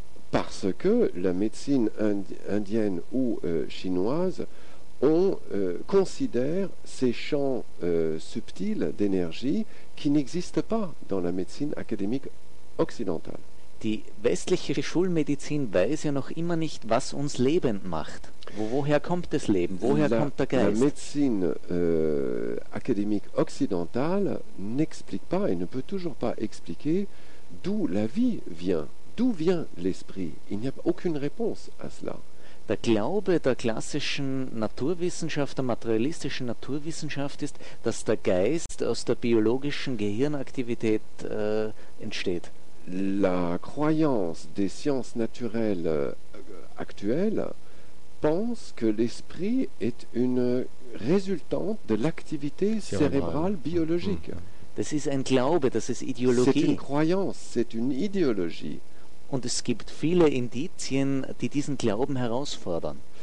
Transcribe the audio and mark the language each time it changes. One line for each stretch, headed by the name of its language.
French: Parce que la médecine indienne ou chinoise considère ces champs subtils d'énergie qui n'existent pas dans la médecine académique occidentale.
German: Die westliche Schulmedizin weiß ja noch immer nicht, was uns lebend macht. Woher kommt das Leben? Woher kommt der Geist?
French: La médecine académique occidentale n'explique pas et ne peut toujours pas expliquer d'où la vie vient. D'où vient l'esprit? Il n'y a aucune réponse à cela.
German: Der Glaube der klassischen Naturwissenschaft, der materialistischen Naturwissenschaft ist, dass der Geist aus der biologischen Gehirnaktivität entsteht.
French: La croyance des sciences naturelles actuelles pense que l'esprit est une résultante de l'activité cérébrale biologique.
German: Das ist ein Glaube, das ist Ideologie.
French: C'est une croyance, c'est une idéologie.
German: Und es gibt viele Indizien, die diesen Glauben herausfordern.